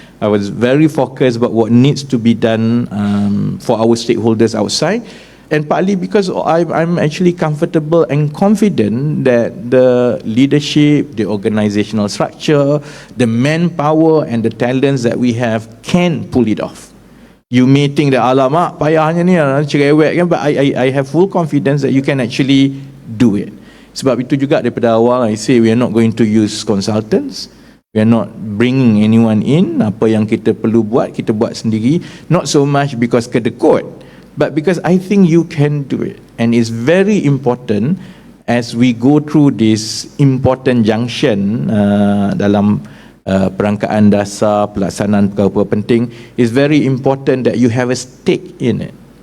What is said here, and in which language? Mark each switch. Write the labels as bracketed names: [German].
[English] I was very focused about what needs to be done for our stakeholders outside, and partly because I'm actually comfortable and confident that the leadership, the organizational structure, the manpower and the talents that we have can pull it off. You may think that [Malay] alamak payahnya ni cerewet kan, [English] but I have full confidence that you can actually do it. [Malay] Sebab itu juga daripada awal [English] I say we are not going to use consultants. We are not bringing anyone in. [Malay] Apa yang kita perlu buat, kita buat sendiri. [English] Not so much because kedekut, but because I think you can do it. And it's very important as we go through this important junction [Malay] dalam perangkaan dasar, pelaksanaan perkara penting, [English] it's very important that you have a stake in it.